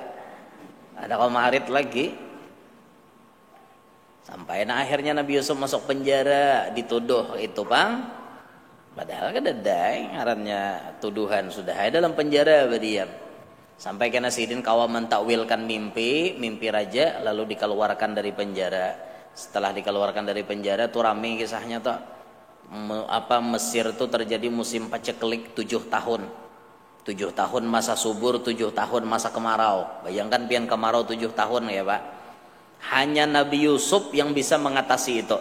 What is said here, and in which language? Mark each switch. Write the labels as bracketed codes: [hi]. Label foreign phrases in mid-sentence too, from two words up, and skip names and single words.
[bjn] Ada kau marit lagi. Sampai akhirnya Nabi Yusuf masuk penjara. Dituduh itu Pang. Padahal kan ada ngarannya tuduhan. Sudah ada dalam penjara berdiam. Sampai kena Sidin kawa mentakwilkan mimpi raja lalu dikeluarkan dari penjara. Setelah dikeluarkan dari penjara tuh rame kisahnya tuh Mesir tuh terjadi musim paceklik 7 tahun. 7 tahun masa subur, 7 tahun masa kemarau. Bayangkan pian kemarau 7 tahun ya Pak. Hanya Nabi Yusuf yang bisa mengatasi itu.